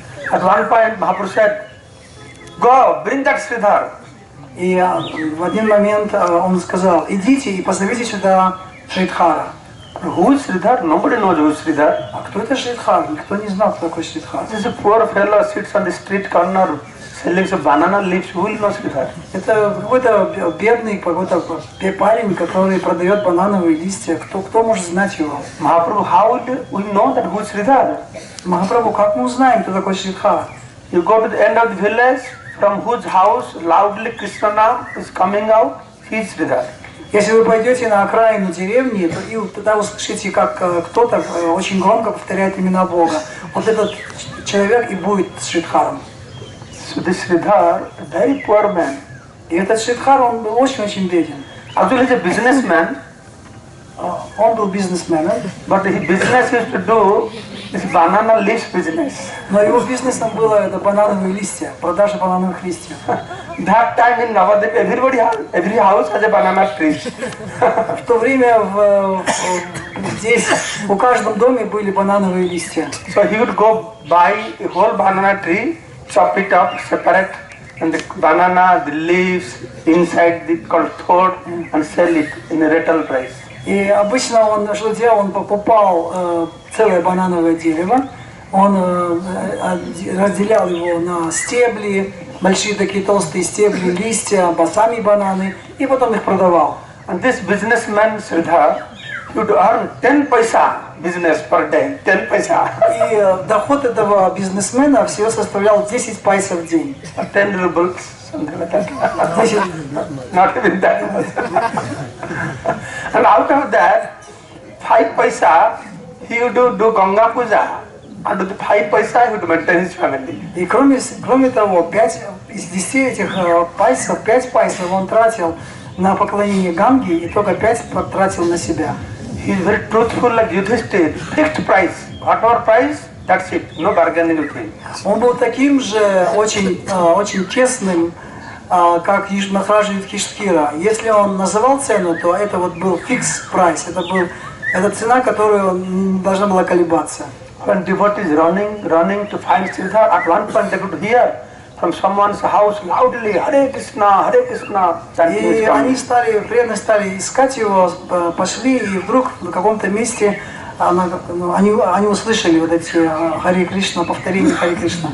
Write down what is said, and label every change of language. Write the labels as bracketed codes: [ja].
[en] At one point, Mahaprabhu said, go, bring that Sridhar. [ru] И в один момент он сказал: идите и позовите сюда Шридхара. [en] Who is Sridhar? Nobody knows who is Sridhar. [ru] А кто это Шридхар? Никто не знал, кто такой Шридхар. [en] This is a poor fellow sits on the street corner selling some banana leaves. Who will know Sridhar? [ru] Это какой-то бедный, какой-то парень, который продает банановые листья. Кто может знать его? [en] Mahaprabhu, how will we know that who is Sridhar? [ru] Махапрабху, как мы узнаем, кто такой Шридхар? [en] You go to the end of the village, from whose house loudly Krishna Nam is coming out, he is Sridhar. [ru] Если вы пойдете на окраину деревни, то и тогда услышите, как кто-то очень громко повторяет имена Бога. Вот этот человек и будет Шридхаром. [en] So this Sridhar, a very poor man. [ru] И этот Шридхар, он был очень-очень беден. [en] Actually, he's a businessman. [ru] Он был бизнесменом. [en] But his business used to do is banana leaves business. [ru] Но его бизнесом было это банановые листья, продажа банановых листьев. [en] That time in Навадвипа, every house has a banana tree. [ru] В то время здесь у каждом доме были банановые листья. [en] So he would go buy a whole banana tree, chop it up, separate, and the banana, the leaves, inside the called thorn, and sell it in a retail price. [ru] И обычно он что делал? Он покупал целое банановое дерево, он разделял его на стебли, большие такие толстые стебли, листья, сами бананы, и потом их продавал. [en] And this businessman Sridhar would earn 10 paisa business per day, 10 paisa. [ru] И доход этого бизнесмена всего составлял 10 пайсов в день. [en] 10 rubles something like that. Not even that. And out of that, 5 paisa, he would do Ganga Puja. And with 5 paisa, he would maintain his family. [ru] И кроме того, 5 из 10 этих пайсов, 5 пайсов он тратил на поклонение Ганги и только 5 потратил на себя. [en] He is very truthful like Yudhishthir. Fixed price. Whatever price, that's it. No bargaining with him. [ru] Он был таким же очень честным, как Махараджа Юдхиштхира. Если он называл цену, то это вот был [en] fixed price. [ru] Это цена, которую должна была колебаться. [en] When devotees running to find Sridhar, at one point they could hear from someone's house loudly, Hare Krishna, Hare Krishna. [ru] И они преданно стали искать его, пошли, и вдруг в каком-то месте они услышали вот эти Харе Кришна, повторение Харе Кришна.